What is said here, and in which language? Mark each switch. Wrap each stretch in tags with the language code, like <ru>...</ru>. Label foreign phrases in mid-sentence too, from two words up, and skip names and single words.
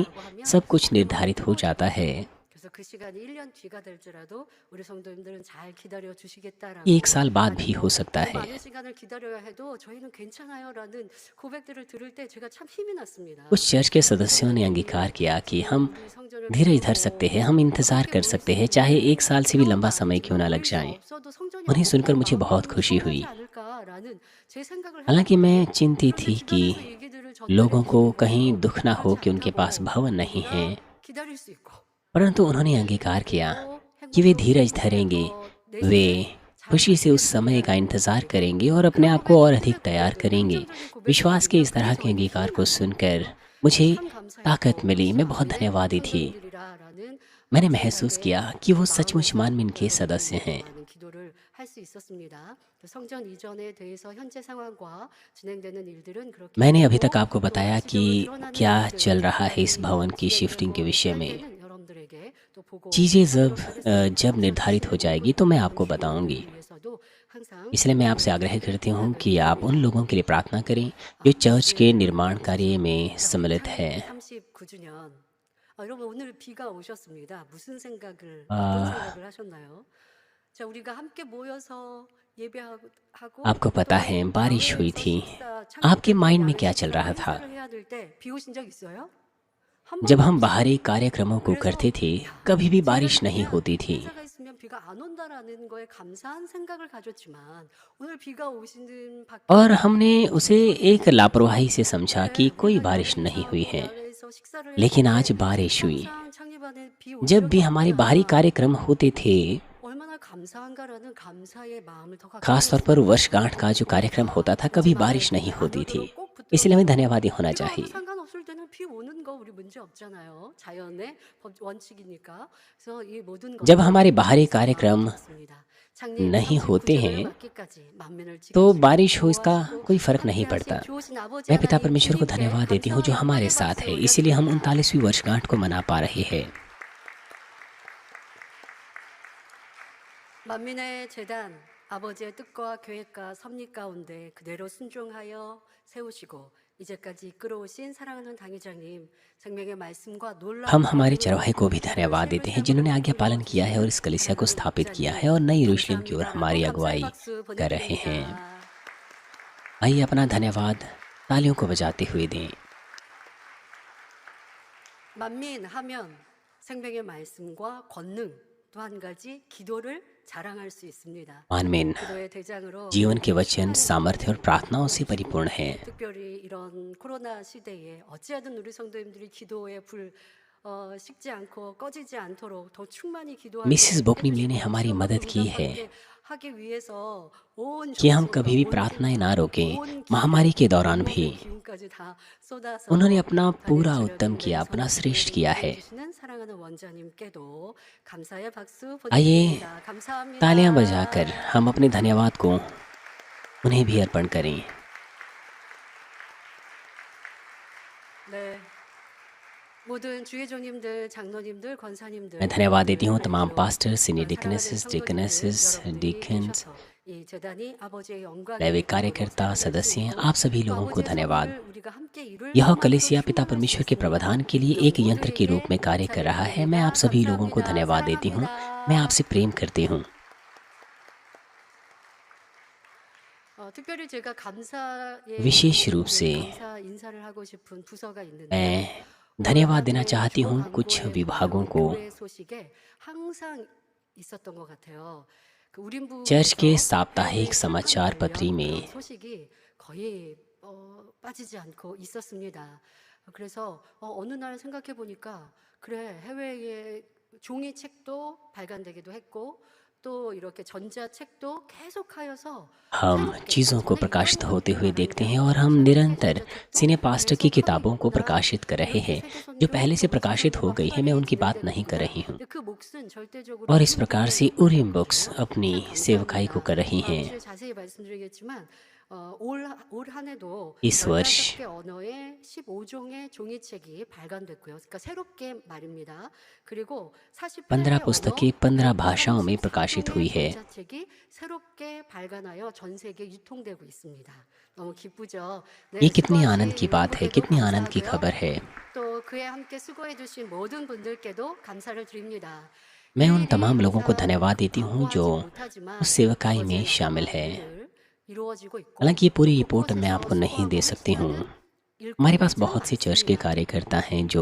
<ko>준비하라고 하면</ko> <hi>सब कुछ</hi> <ko>그건</ko> <hi>निर्धारित हो जाता है,</hi> <ko>그래서 그 시간이 1년 뒤가 될지라도 우리 성도님들은 잘 기다려 주시겠다라고</ko> <hi>ये 1 साल बाद भी</hi> <ko>아니면</ko> <hi>हो सकता</hi> <ko>더</ko> <hi>है।</hi> <ko>많은 시간을 기다려야 해도 저희는 괜찮아요라는 고백들을 들을 때 제가 참 힘이 났습니다.</ko> <hi>कुछ चर्च के</hi> <ko>우리</ko> <hi>सदस्यों ने</hi> <ko>성도님들이</ko> <hi>अंगीकार किया कि</hi> <ko>지금</ko> <hi>हम</hi> <ko>우리 성전을</ko> <hi>धीरज धर सकते</hi> <ko>비우고</ko> <hi>हैं, हम इंतज़ार</hi> <ko>어렵게</ko> <hi>कर</hi> <ko>모일 수</ko> <hi>सकते हैं, चाहे</hi> <ko>있는데</ko> <hi>1 साल से भी</hi> <ko>어려운 거</ko> <hi>लंबा समय क्यों</hi> <ko>아니지만</ko> <hi>ना लग</hi> <ko>모일 수</ko> <hi>जाए।</hi> <ko>없어도 성전이</ko> <hi>उन्हें सुनकर</hi> <ko>없고</ko> <hi>मुझे</hi> <ko>마음이</ko> <hi>बहुत</hi> <ko>너무</ko> <hi>खुशी</hi> <ko>서운하지</ko> <hi>हुई,</hi> <ko>않을까라는 제 생각을</ko> <hi>हालांकि मैं</hi> <ko>해봤거든요.</ko> <hi>चिंतित</hi> <ko>그런데</ko> <hi>थी कि</hi> <ko>주변에서 얘기들을 전달해</ko> <hi>लोगों को</hi> <ko>주시는</ko> <hi>कहीं</hi> <ko>거예요.</ko> <hi>दुख ना हो</hi> <ko>그렇지</ko> <hi>कि उनके पास</hi> <ko>않다고</ko> <hi>भवन नहीं है,</hi> <ko>우리가 기다릴 수 있고</ko> <hi>परंतु उन्होंने अंगीकार किया</hi> <ko>그리고</ko> <hi>कि वे</hi> <ko>행복스러운</ko> <hi>धीरज</hi> <ko>시간을</ko> <hi>धरेंगे,</hi> <ko>더</ko> <hi>वे</hi> <ko>내심에 잘</ko> <hi>खुशी से उस समय का</hi> <ko>가지겠습니다라는</ko> <hi>इंतज़ार</hi> <ko>고백들</ko> <hi>करेंगे और अपने</hi> <ko>그런</ko> <hi>आप को और</hi> <ko>고백들</ko> <hi>अधिक</hi> <ko>믿음의</ko> <hi>तैयार</hi> <ko>고백들</ko> <hi>करेंगे।</hi> <ko>긍정적인</ko> <hi>विश्वास के</hi> <ko>고백들이면</ko> <hi>इस तरह</hi> <ko>그게</ko> <hi>के</hi> <ko>저에게</ko> <hi>अंगीकार</hi> <ko>힘이</ko> <hi>को सुनकर</hi> <ko>나거든요.</ko> <hi>मुझे</hi> <ko>참</ko> <hi>ताकत</hi> <ko>감사했고</ko> <hi>मिली, मैं बहुत</hi> <ko>확실하게</ko> <hi>धन्यवादी थी।</hi> <ko>성전되리라라는</ko> <hi>मैंने महसूस</hi> <ko>생각에</ko> <hi>किया कि वो सचमुच</hi> <ko>마음에서</ko> <hi>मानवीन के</hi> <ko>여러분들을</ko> <hi>सदस्य</hi> <ko>위해서</ko> <hi>हैं।</hi> <ko>많은 기도를 할 수 있었습니다. 성전 이전에 대해서 현재 상황과 진행되는 일들은 그렇게</ko> <hi>मैंने अभी</hi> <ko>되고</ko> <hi>तक आपको</hi> <ko>또</ko> <hi>बताया कि</hi> <ko>구체적으로 드러나는</ko> <hi>क्या</hi> <ko>일들</ko> <hi>चल रहा है इस</hi> <ko>기간이</ko> <hi>भवन की शिफ्टिंग के</hi> <ko>진행되고</ko> <hi>विषय</hi> <ko>할</ko> <hi>में।</hi> <ko>때는 여러분들에게 또</ko> <hi>चीज़ें</hi> <ko>보고하도록 하겠습니다.</ko> <hi>जब</hi> <ko>우선</ko> <hi>निर्धारित हो</hi> <ko>주시는</ko> <hi>जाएगी तो मैं</hi> <ko>일꾼들</ko> <hi>आपको</hi> <ko>모시고</ko> <hi>बताऊंगी।</hi> <ko>있는 위해서도 항상</ko> <hi>इसलिए मैं आपसे</hi> <ko>여러분들께</ko> <hi>आग्रह करती हूँ</hi> <ko>부탁을</ko> <hi>कि आप उन</hi> <ko>드립니다.</ko> <hi>लोगों के लिए प्रार्थना करें जो चर्च के</hi> <ko>말씀을</ko> <hi>निर्माण कार्य में</hi> <ko>자, 우리</ko> <hi>सम्मिलित है।</hi> <ko>창립 39주년. 여러분 오늘 비가 오셨습니다. 무슨 생각을 आ, 어떤 생각을 하셨나요? 자, 우리가 함께 모여서 예배하고</ko> <hi>आपको</hi> <ko>또</ko> <hi>पता है बारिश हुई</hi> <ko>야외에서</ko> <hi>थी,</hi> <ko>식사</ko> <hi>आपके</hi> <ko>창립</ko> <hi>माइंड में</hi> <ko>야외</ko> <hi>क्या चल</hi> <ko>식사</ko> <hi>रहा था?</hi> <ko>행사를 해야 될 때 비 오신 적 있어요? 한</ko> <hi>जब</hi> <ko>번도</ko> <hi>हम</hi> <ko>없죠.</ko> <hi>बाहरी कार्यक्रमों को</hi> <ko>그래서</ko> <hi>करते थे</hi> <ko>야,</ko> <hi>कभी भी</hi> <ko>제가</ko> <hi>बारिश नहीं</hi> <ko>그냥</ko> <hi>होती थी,</hi> <ko>행사가 있으면 비가 안 온다라는 거에 감사한 생각을 가졌지만 오늘 비가 오시는</ko> <hi>और</hi> <ko>밖에서</ko> <hi>हमने उसे</hi> <ko>소리</ko> <hi>एक लापरवाही से समझा कि</hi> <ko>그래,</ko> <hi>कोई</hi> <ko>우리가</ko> <hi>बारिश नहीं</hi> <ko>여기서</ko> <hi>हुई है।</hi> <ko>야외에서 식사를</ko> <hi>लेकिन</hi> <ko>했을</ko> <hi>आज</hi> <ko>때</ko> <hi>बारिश हुई।</hi> <ko>항상 창립안에 비 온</ko> <hi>जब</hi> <ko>적이</ko> <hi>भी हमारे बाहरी</hi> <ko>없구나.</ko> <hi>कार्यक्रम होते थे,</hi> <ko>얼마나 감사한가라는 감사의 마음을 더 갖게</ko> <hi>खास तौर पर</hi> <ko>되었습니다.</ko> <hi>वर्षगांठ का जो कार्यक्रम होता था, कभी</hi> <ko>마지막에</ko> <hi>बारिश नहीं</hi> <ko>안</ko> <hi>होती थी।</hi> <ko>오도록 꼭</ko> <hi>इसलिए हमें धन्यवादी होना</hi> <ko>비가 와도</ko> <hi>चाहिए।</hi> <ko>상관없을 때는 비 오는 거 우리 문제 없잖아요. 자연의 법 원칙이니까. 그래서 이 모든</ko> <hi>जब</hi> <ko>것을</ko> <hi>हमारे बाहरी</hi> <ko>감사의 마음을</ko> <hi>कार्यक्रम</hi> <ko>갖습니다. 창립</ko> <hi>नहीं होते</hi> <ko>39주년을</ko> <hi>हैं</hi> <ko>맞기까지 만민을</ko> <hi>तो</hi> <ko>지키시고</ko> <hi>बारिश हो इसका</hi> <ko>보호하시고</ko> <hi>कोई फ़र्क नहीं</hi> <ko>함께하신</ko> <hi>पड़ता।</hi> <ko>좋으신 आ버지</ko> <hi>मैं पिता</hi> <ko>하나님</ko> <hi>परमेश्वर को</hi> <ko>주님께</ko> <hi>धन्यवाद देती हूँ जो</hi> <ko>감사와</ko> <hi>हमारे</hi> <ko>영광의</ko> <hi>साथ</hi> <ko>박수</ko> <hi>है, इसीलिए हम</hi> <ko>올려드립니다.</ko> <hi>39वीं वर्षगांठ को मना पा रहे हैं।</hi> <ko>만민의 재단 아버지의 뜻과 계획과 섭리 가운데 그대로 순종하여 세우시고 이제까지 이끌어오신 사랑하는 당회장님 생명의 말씀과</ko> <hi>हम</hi> <ko>놀라운</ko> <hi>हमारे</hi> <ko>권능으로</ko> <hi>चरवाहे को भी</hi> <ko>교회를</ko> <hi>धन्यवाद देते हैं</hi> <ko>세우시는</ko> <hi>जिन्होंने</hi> <ko>분을</ko> <hi>आज्ञा पालन किया है और इस</hi> <ko>기억하며</ko> <hi>कलीसिया को</hi> <ko>사랑하는</ko> <hi>स्थापित किया है</hi> <ko>목사님</ko> <hi>और नई यरूशलेम की ओर</hi> <ko>감사합니다라고</ko> <hi>हमारी</hi> <ko>감사의</ko> <hi>अगुवाई</hi> <ko>박수</ko> <hi>कर रहे हैं।</hi> <ko>보내드립니다.</ko> <hi>आइए अपना धन्यवाद तालियों को बजाते हुए दें।</hi> <ko>만민 하면 생명의 말씀과 권능 또 한 가지 기도를 자랑할 수 있습니다.</ko> <hi>मानमेन</hi> <ko>기도의 대장으로</ko> <hi>जीवन के</hi> <ko>우리</ko> <hi>वचन,</hi> <ko>시간을</ko> <hi>सामर्थ्य और प्रार्थनाओं से परिपूर्ण है।</hi> <ko>특별히 이런 코로나 시대에 어찌하든 우리 성도님들이 기도에 식지 않고 꺼지지 않도록 더 충만히 기도하고</ko> <hi>मिसिस बोकनिमली ने हमारी मदद की है</hi> <ko>하기 위해서 온</ko> <hi>कि हम</hi> <ko>정성과</ko> <hi>कभी भी</hi> <ko>온</ko> <hi>प्रार्थनाएं</hi> <ko>힘과</ko> <hi>ना रोकें।</hi> <ko>온</ko> <hi>महामारी के</hi> <ko>기회,</ko> <hi>दौरान</hi> <ko>온</ko> <hi>भी</hi> <ko>모든 기운까지 다 쏟아서</ko> <hi>उन्होंने अपना पूरा</hi> <ko>다른</ko> <hi>उत्तम</hi> <ko>주력인데</ko> <hi>किया, अपना</hi> <ko>성도님들을</ko> <hi>श्रेष्ठ किया है।</hi> <ko>인도해주시는 사랑하는 원장님께도 감사의 박수</ko> <hi>आइए</hi> <ko>보내드립니다. 감사합니다.</ko> <hi>तालियां बजाकर हम अपने धन्यवाद को उन्हें भी अर्पण करें।</hi> <ko>네. 모든 주의종님들, 장로님들, 권사님들,</ko> <hi>मैं धन्यवाद देती हूँ तमाम</hi> <ko>그리고</ko> <en>pastor, senior</en> <ko>사랑하는</ko> <hi>डिकनेसेस,</hi> <ko>성도님들</ko> <hi>डिकनेसेस,</hi> <ko>여러분들이</ko> <hi>डिकन्स,</hi> <ko>계셔서 이 재단이 아버지의 영광을</ko> <hi>दैविक</hi> <ko>이루고</ko> <hi>कार्यकर्ता,</hi> <ko>역사를 낼수</ko> <hi>सदस्य,</hi> <ko>있도록</ko> <hi>आप सभी</hi> <ko>또</ko> <hi>लोगों को</hi> <ko>아버지의</ko> <hi>धन्यवाद।</hi> <ko>섭리를 우리가 함께 이룰</ko> <hi>यह</hi> <ko>것만으로</ko> <hi>कलीसिया पिता</hi> <ko>충만할 수</ko> <hi>परमेश्वर के</hi> <ko>있습니다.</ko> <hi>प्रावधान के लिए</hi> <ko>이런</ko> <hi>एक यंत्र के रूप में</hi> <ko>모두에게</ko> <hi>कार्य कर रहा है। मैं आप</hi> <ko>감사를</ko> <hi>सभी लोगों को</hi> <ko>드립니다.</ko> <hi>धन्यवाद देती हूँ। मैं</hi> <ko>사랑합니다.</ko> <hi>आपसे प्रेम करती हूँ।</hi> <ko>특별히 제가 감사의</ko> <hi>विशेष रूप से</hi> <ko>감사 인사를 하고 싶은 부서가 있는데요.</ko> <hi>मैं धन्यवाद देना चाहती हूँ कुछ विभागों को।</hi> <ko>교회 소식에 항상 있었던 것 같아요. 그</ko> <hi>चर्च के</hi> <ko>우림부에서</ko> <hi>साप्ताहिक</hi> <ko>해외</ko> <hi>समाचार</hi> <ko>출판되면</ko> <hi>पत्री में</hi> <ko>그런 소식이 거의 빠지지 않고 있었습니다. 그래서 어느 날 생각해 보니까 그래 해외의 종이 책도 발간되기도 했고 또 이렇게 전자책도 계속하여서</ko> <hi>हम चीज़ों को प्रकाशित होते हुए देखते हैं और हम निरंतर सीने पास्टर की किताबों को प्रकाशित कर रहे हैं जो पहले से प्रकाशित हो गई है। मैं उनकी बात नहीं कर रही हूँ।</hi> <ko>그 몫은 절대적으로</ko> <hi>और इस प्रकार से</hi> <ko>우리에게</ko> <hi>उरीम</hi> <ko>있는</ko> <hi>बुक्स</hi> <ko>거예요.</ko> <hi>अपनी</hi> <ko>참</ko> <hi>सेवकाई को कर रही</hi> <ko>감사합니다.</ko> <hi>हैं।</hi> <ko>사실 자세히 말씀드리겠지만 올 한해도</ko> <hi>इस वर्ष</hi> <ko>15개 언어의 15종의 종이책이 발간됐고요. 그러니까 새롭게 말입니다. 그리고 15 48개</ko> <hi>पुस्तकें 15 भाषाओं में प्रकाशित हुई है।</hi> <ko>전자책이 새롭게 발간하여 전 세계에 유통되고 있습니다. 너무 기쁘죠? 네,</ko> <hi>ये कितनी</hi> <ko>수고하신</ko> <hi>आनंद की बात है,</hi> <ko>멤버들도</ko> <hi>कितनी आनंद की</hi> <ko>감사하고요.</ko> <hi>खबर है।</hi> <ko>또 그에 함께 수고해 주신 모든 분들께도 감사를 드립니다.</ko> <hi>मैं उन</hi> <ko>일일이</ko> <hi>तमाम लोगों को धन्यवाद</hi> <ko>감사하고</ko> <hi>देती हूँ जो</hi> <ko>광고하지 못하지만</ko> <hi>उस सेवकाई में</hi> <ko>아버지의</ko> <hi>शामिल</hi> <ko>영광은</ko> <hi>है।</hi> <ko>늘 이루어지고 있고</ko> <hi>हालांकि ये पूरी रिपोर्ट मैं</hi> <ko>곳곳에서</ko> <hi>आपको नहीं दे</hi> <ko>수고하고</ko> <hi>सकती हूँ।</hi> <ko>수많은</ko> <hi>हमारे पास</hi> <ko>일꾼들도</ko> <hi>बहुत से चर्च के</hi> <ko>많습니다.</ko> <hi>कार्यकर्ता हैं जो</hi>